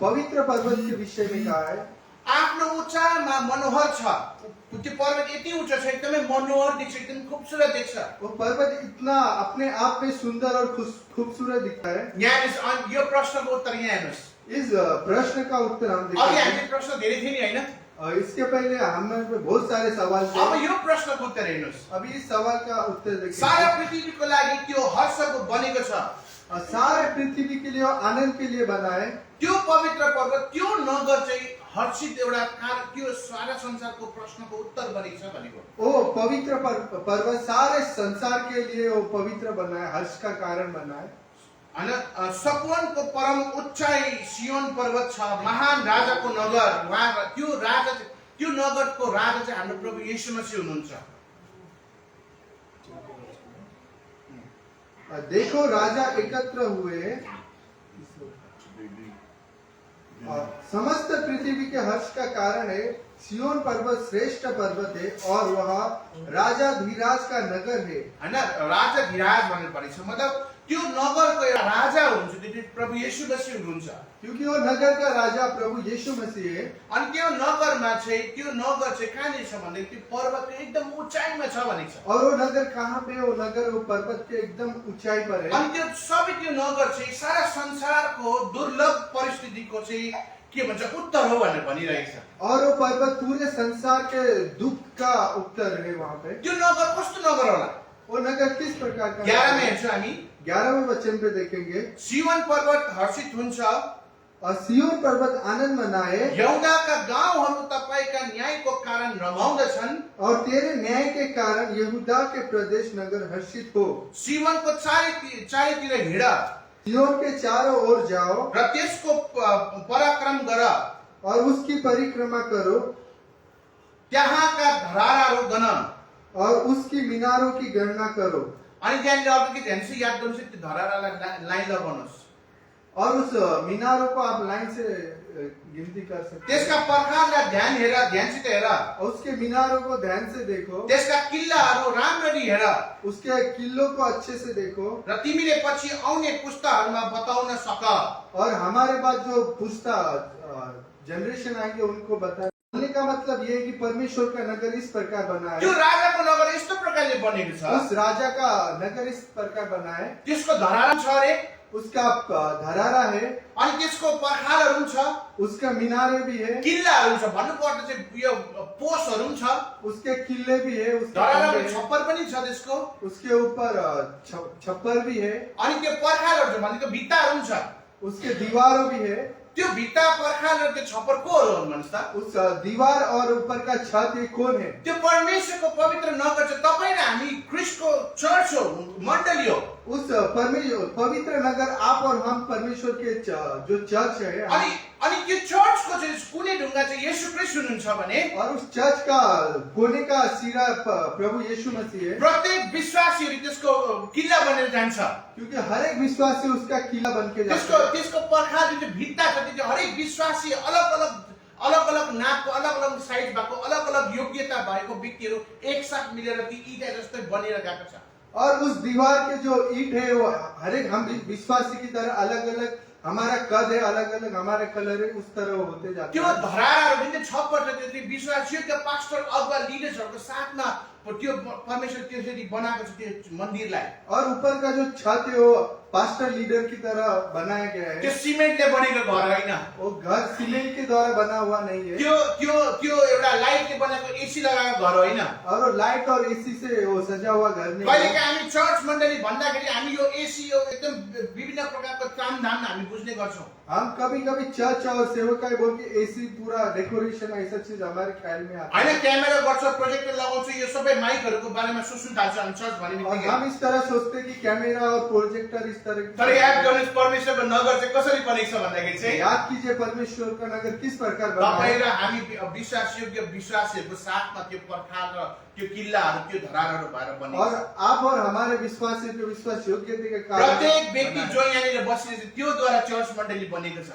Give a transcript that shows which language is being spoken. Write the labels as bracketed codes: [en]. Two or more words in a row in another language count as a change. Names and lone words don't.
[hi] पवित्र पर्वत के विषय में कहा है, [ne] आफ्नो उचाइमा मनोहर छ। त्यो पर्वत यति उच्च छ, एकदमै मनोहर देख्छ, एकदम खूबसूरत देख्छ। [hi] वो पर्वत इतना अपने आप में सुंदर और खूबसूरत दिखता है। [ne] यहाँ हेर्नुहोस्, यो प्रश्नको उत्तर यहाँ हेर्नुहोस्। [hi] इस प्रश्न का उत्तर हम [ne] अघि [hi] देखेंगे। [ne] हामीले प्रश्न धेरै थियो नि, होइन? [hi] इसके पहले हमें बहुत सारे सवाल थे। [ne] अब यो प्रश्नको उत्तर हेर्नुहोस्। [hi] अभी इस सवाल का उत्तर सारा देखेंगे। [ne] पृथ्वीको लागि त्यो हर्षको बनेको छ। [hi] सारे पृथ्वी के लिए और आनंद के लिए बना है। [ne] त्यो पवित्र पर्वत, त्यो नगर चाहिँ हर्षित एउटा त्यो सारा संसारको प्रश्नको उत्तर बनेको छ भनेको। [hi] वो पवित्र पर्वत सारे संसार के लिए वो पवित्र बना है, हर्ष का कारण बना है। [ne] होइन, सकुनको परम उच्चाइ सियोन पर्वत छ, महान राजाको नगर। उहाँ त्यो राजा, त्यो नगरको राजा चाहिँ हाम्रो प्रभु येशू मसीह हुनुहुन्छ। [hi] देखो राजा एकत्र हुए, समस्त पृथ्वी के हर्ष का कारण है। सियोन पर्वत श्रेष्ठ पर्वत है और वह राजा धीराज का नगर है। [ne] होइन, राजा धीराज भन्ने परेको छ, मतलब त्यो नगरको एउटा राजा हुनुहुन्छ, त्यो प्रभु येशू मसीह हुनुहुन्छ। [hi] क्योंकि वो नगर का राजा प्रभु यीशु मसीह है। [ne] अनि त्यो नगरमा चाहिँ, त्यो नगर चाहिँ कहाँनिर छ भने त्यो पर्वतको एकदम उचाइमा छ भनेको छ। [hi] और वो नगर कहाँ पे? वो नगर वो पर्वत के एकदम ऊंचाई पर है। [ne] अनि त्यो सबै त्यो नगर चाहिँ सारा संसारको दुर्लभ परिस्थितिको चाहिँ के भन्छ उत्तर हो भनेर भनिरहेको छ। [hi] और वो पर्वत पूरे संसार के दुख का उत्तर है वहाँ पे। [ne] त्यो नगर कस्तो नगर होला? [hi] वो नगर किस प्रकार का? [ne] 11 में हेर्छौँ हामी, [hi] 11वें वचन पे देखेंगे। [ne] सियोन पर्वत हर्षित हुन्छ, [hi] और सियोन पर्वत आनंद मनाए [ne] यहुदाका गाउँहरू तपाईका न्यायको कारण रमाउँदछन्। [hi] और तेरे न्याय के कारण यहूदा के प्रदेश नगर हर्षित हो। [ne] सियोनको चारैतिर हिँड [hi] सियोन के चारों ओर जाओ [ne] र त्यसको पराक्रम गर, [hi] और उसकी परिक्रमा करो [ne] त्यहाँका धराराहरू गण। [hi] और उसकी मीनारों की गणना करो। [ne] अनि त्यहाँनिर अर्को के ध्यान से याद गर्नुहोस्, त्यो धरारालाई लाइन लगाउनुहोस्। [hi] और उस मीनारों को आप लाइन से गिनती कर सकते हैं। [ne] त्यसका पर्खाललाई ध्यानसित हेर, [hi] और उसके मीनारों को ध्यान से देखो, [ne] त्यसका किल्लाहरू राम्ररी हेर, [hi] उसके किल्लों को अच्छे से देखो, [ne] र तिमीले पछि आउने पुस्ताहरूमा बताउन सक। [hi] और हमारे पास जो पुस्ता जनरेशन आएंगे उनको बताए। बोलने का मतलब ये है कि परमेश्वर का नगर इस प्रकार बना है। [ne] त्यो राजाको नगर यस्तो प्रकारले बनेको छ, [hi] उस राजा का नगर इस प्रकार बना है। [ne] त्यसको धरारा छ अरे, [hi] उसका धरारा है, [ne] अनि त्यसको पर्खालहरू छ, [hi] उसका मीनारे भी है, [ne] किल्लाहरू छ, भन्नुपर्दा चाहिँ यो पोसहरू पनि छ, [hi] उसके किले भी है, उसके [ne] धराराको [hi] खम्बे हैं, [ne] छप्पर पनि छ त्यसको, [hi] उसके ऊपर छप्पर भी है, [ne] अनि त्यो पर्खालहरू छ भनेको भित्ताहरू पनि छ। [hi] उसके दीवारों भी है। [ne] त्यो भित्ता पर्खाल र त्यो छप्पर कोहरू हुन् भन्नुस् त? [hi] उस दीवार और ऊपर का छत ये कौन है? [ne] त्यो परमेश्वरको पवित्र नगर चाहिँ तपाईँ र हामी क्रिस्टको चर्च हो, मण्डली हो। [hi] उस पवित्र नगर आप और हम परमेश्वर के जो चर्च है। [ne] अनि त्यो चर्चको चाहिँ कुनै ढुङ्गा चाहिँ येशू क्रिस्ट हुनुहुन्छ भने, [hi] और उस चर्च का कोने का सिरा प्रभु यीशु मसीह है। [ne] प्रत्येक विश्वासीहरू त्यसको किल्ला बनेर जान्छ। [hi] क्योंकि हर एक विश्वासी उसका किला बन के जाता है। [ne] त्यसको पर्खाल जुन भित्ता छ, त्यो चाहिँ हरेक विश्वासी अलग अलग नापको, अलग अलग साइज भएको, अलग अलग योग्यता भएको व्यक्तिहरू एकसाथ मिलेर ती ईटा जस्तै बनेर गएको छ। [hi] और उस दीवार के जो ईंट है वो हर एक हम विश्वासी की तरह अलग अलग, हमारा कद है अलग अलग, हमारे कलर है, उस तरह होते जाते [ne] त्यो [hi] हैं। [ne] धराराहरू जुन चाहिँ छप्पर छ, त्यो चाहिँ विश्वासीका पास्टर अगुवा लिडर्सहरूको साथमा त्यो परमेश्वर त्यसरी बनाएको छ त्यो मन्दिरलाई। [hi] और ऊपर का जो छत है वो पास्टर लीडर की तरह बनाया गया [ne] त्यो [hi] है। [ne] सिमेन्टले बनेको घर होइन, [hi] वो घर सीमेंट के द्वारा बना हुआ नहीं है। [ne] त्यो एउटा लाइटले बनाएको एसी लगाएको घर होइन। [hi] और वो लाइट और एसी से वो सजा हुआ घर नहीं [ne] कहिलेकाहीँ [hi] है। [ne] हामी चर्च मण्डली भन्दाखेरि हामी यो एसी, यो एकदम विभिन्न प्रकारको तामझाम हामी बुझ्ने गर्छौँ। [hi] हम कभी कभी चर्च और सेवकाई बोल के एसी पूरा डेकोरेशन ऐसा चीज हमारे ख्याल में आता है। [ne] होइन, क्यामेरा गर्छ, प्रोजेक्टर लगाउँछ, यो सबै माइकहरूको बारेमा सोच्नु थाल्छ हामी चर्च भन्ने [hi] और [ne] बित्तिकै। [hi] हम इस तरह सोचते कि कैमरा और प्रोजेक्टर इस तरह [ne] तर याद गर्नुहोस्, परमेश्वरको नगर चाहिँ कसरी बनेको छ भन्दाखेरि चाहिँ [hi] याद कीजिए परमेश्वर का नगर किस प्रकार बना [ne] तपाईँ [hi] है। [ne] र हामी विश्वासयोग्य विश्वासीहरूको साथमा त्यो पर्खाल र त्यो किल्लाहरू त्यो धरारहरू भएर बनेको [hi] और [ne] छ। [hi] आप और हमारे विश्वासी के विश्वास योग्यता के कारण [ne] प्रत्येक व्यक्ति जो यहाँनिर बसिरहेछ त्योद्वारा चर्च मण्डली बनेको छ।